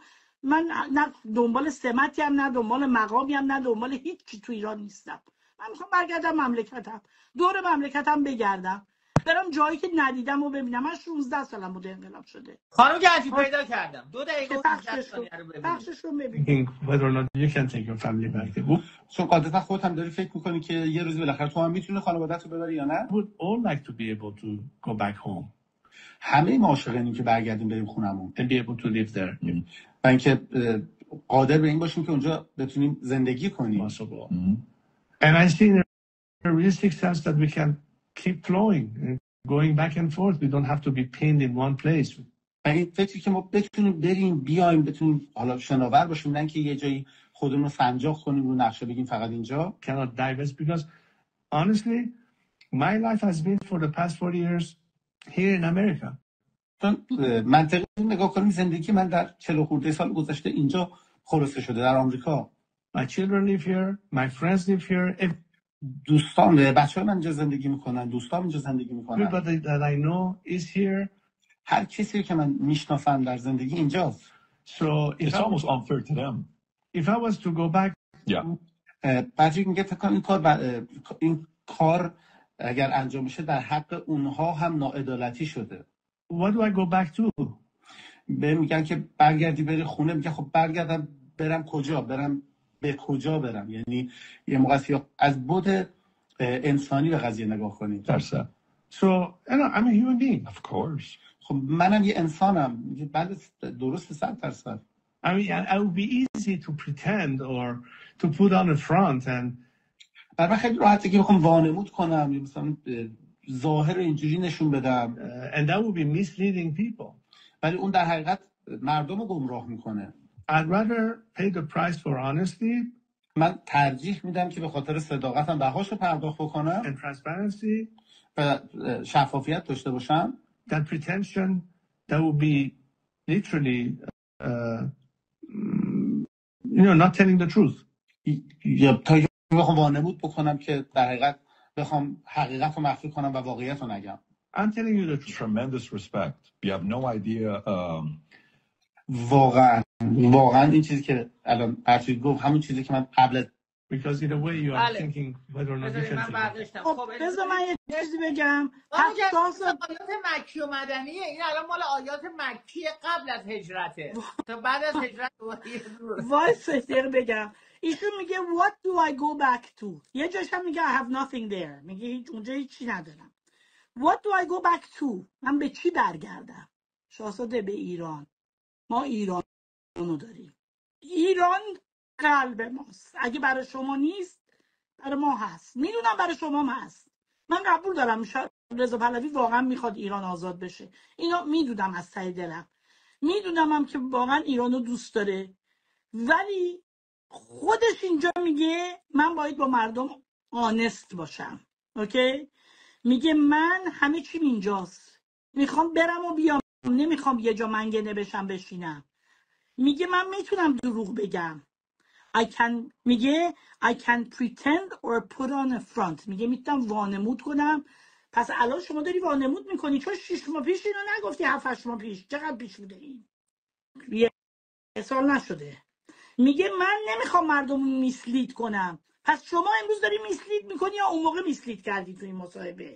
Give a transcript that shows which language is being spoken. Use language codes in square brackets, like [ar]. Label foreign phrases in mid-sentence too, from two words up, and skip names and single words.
[fa] من نه دنبال سمتی هم، نه دنبال مقامی هم، نه دنبال هیچ چی تو ایران نیستم. من میخوام برگردم مملکتم، دور مملکتم بگردم، برم جایی که ندیدم و ببینم. من 16 سالم بوده انقلاب شده. خانم گنجی پیدا کردم 2 دقیقه و 18 ثانیه رو ببینید. پخشش رو ببینید. [en] whether or not you can take your family back. [fa] چون قاعدتا خودت هم داری فکر میکنی که یه روز بالاخره تو هم میتونی خانواده‌ت رو ببری یا نه؟ [en] I would all like to be able to go back home [fa] همه ما عاشقیم که برگردیم بریم خونمون [en] and be able to live there. [fa] و اینکه قادر به این باشیم که اونجا بتونیم زندگی کنیم. [en] Possible. And I see in a realistic sense that we can keep flowing and going back and forth. We don't have to be pinned in one place. [fa] و این فکری که ما بتونیم بریم بیایم، بتونیم حالا شناور باشیم، نه که یه جایی خودمون رو سنجاق کنیم رو نقشه بگیم فقط اینجا. [en] Cannot divest because honestly, my life has been for the past 40 years here in America. [fa] منطقی نگاه کنیم زندگی من در 40 خورده سال گذشته اینجا خلاصه شده در آمریکا. [en] My children live here, my friends live here. [fa] دوستان بچه‌های من اینجا زندگی میکنن، دوستام اینجا زندگی میکنن. [en] Everybody that I know is here. [fa] هر کسی که من میشناسم در زندگی اینجاست. [en] So It's almost unfair to them. If I was to go back, [fa] بعضی میگه فکر کنم این کار اگر انجام بشه در حق اونها هم ناعدالتی شده. [en] what do I go back to? [fa] به میگن که برگردی بری خونه، میگه خب برگردم برم کجا؟ برم به کجا برم؟ یعنی یه موقع از بعد انسانی به قضیه نگاه کنید. درسته. [en] So I'm a human being. Of course. [fa] خب منم یه انسانم. بعد درست 100%. [en] I mean, I would be easy to pretend or to put on a front and [fa] برای من خیلی راحته که بخوام وانمود کنم یا مثلا ظاهر اینجوری نشون بدم [en] and that would be misleading people. [fa] ولی اون در حقیقت مردم رو گمراه میکنه. [en] I'd rather pay the price for honesty [fa] من ترجیح میدم که به خاطر صداقتم بهاش رو پرداخت بکنم [en] and transparency [fa] و شفافیت داشته باشم [en] than pretension that would be literally not telling the truth. [fa] یا تا بخوام وانمود بکنم که در حقیقت بخوام حقیقت رو مخفی کنم و واقعیت رو نگم. [en] I'm telling you the truth. Tremendous respect. You have no idea. [fa] واقعا این چیزی که الان ارشید گفت همون چیزی که من قبل [en] Because in a way you are [fa] بله. [en] thinking whether or not you can [fa] من [en] take it. [fa] برداشتم. خب بذار من یه چیزی بگم. آیات مکی و مدنیه. این الان مال آیات مکی قبل از هجرته تا بعد از هجرت وایس بگم. ایشون میگه [en] what do I go back to. [fa] یه جاش هم میگه [en] I have nothing there. [fa] میگه اونجا هیچی ندارم. What do I go back to. من به چی برگردم؟ شاهزاده به ایران. ما ایران رو داریم. ایران قلب ماست. اگه برای شما نیست برای ما هست. میدونم برای شما هم هست. من قبول دارم رضا پهلوی واقعا میخواد ایران آزاد بشه. اینو میدونم از ته دلم. میدونم هم که واقعا ایران رو دوست داره. ولی خودش اینجا میگه من باید با مردم آنست باشم. اوکی؟ میگه من همه چیم اینجاست. میخوام برم و بیام. نمیخوام یه جا منگنه بشم بشینم. میگه من میتونم دروغ بگم. میگه [en] I can pretend or put on a front. [fa] میگه میتونم وانمود کنم. پس الان شما داری وانمود میکنی چون 6 ماه پیش اینو نگفتی 7-8 ماه پیش. چقدر پیش بوده این؟ یه سال نشده. میگه من نمیخوام مردم میسلید کنم. پس شما امروز داری میسلید میکنی یا اون موقع میسلید کردی تو این مصاحبه؟